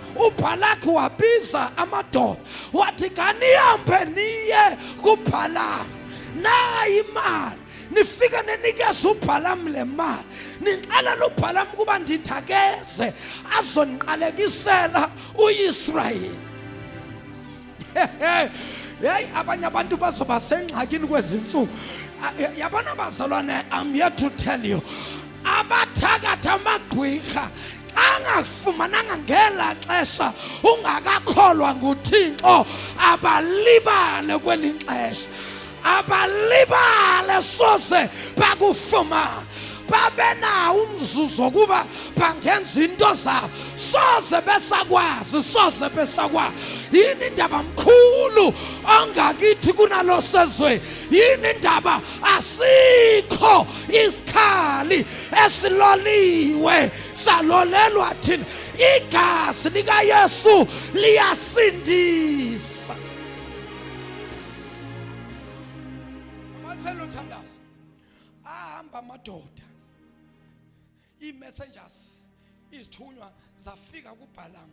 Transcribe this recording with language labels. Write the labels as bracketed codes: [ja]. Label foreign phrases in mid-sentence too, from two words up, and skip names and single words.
[xh] uBhalaki wabiza amadoda wathi kanihambe niye kuBhalamu, nayi imali, nifika nenikeza uBhalamu le mali, niqala uBhalamu kuba ndithakeze azoniqalekisela uIsrayeli. [zu] Hey, abanye abantu bazoba sengxakini kwezinsuku. Yabona bazalwane, [en] I'm here to tell you, [xh] abathakatha amagqwirha angakufumananga ngela xesha ungakakholwa nguThixo abalibale kweli xesha, abalibale soze bakufumana. Babe nawo umzuzu wokuba bangenza into zabo, soze besakwazi. [zu] Yini indaba mkhulu ongakithi kunalo sezwe? Yini indaba asikho isikhali esiloliwe salolelwa thina? Igazi likaYesu liyasindisa. Amathelo thandaza ahamba amadoda, i-messengers izithunywa zafika kuBhalamu.